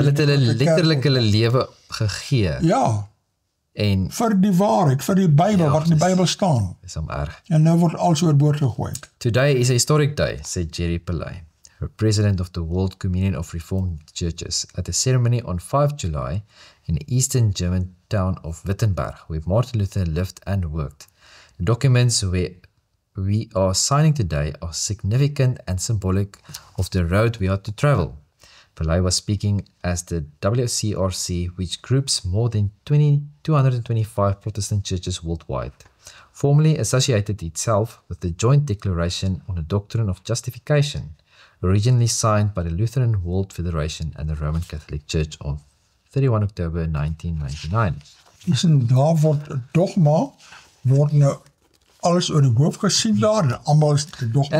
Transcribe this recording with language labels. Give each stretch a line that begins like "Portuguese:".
Afrikaans: Hulle het hulle letterlik hulle lewe gegee. Ja. En vir die waarheid, vir die Bybel, wat in die Bybel staan. Dis erg. En nou word alles oorboord gegooi.
English: Today is a historic day, said Jerry Pillay, president of the World Communion of Reformed Churches, at a ceremony on 5 July in the eastern German town of Wittenberg, where Martin Luther lived and worked. The documents we are signing today are significant and symbolic of the road we are to travel. Pillay was speaking as the WCRC, which groups more than 225 Protestant churches worldwide, formally associated itself with the Joint Declaration on the Doctrine of Justification, originally signed by the Lutheran World Federation and the Roman Catholic Church on 31 October 1999.
Afrikaans: En daar word dogma, word nou alles oor die hoof gesien daar, en allemaal is die dogma.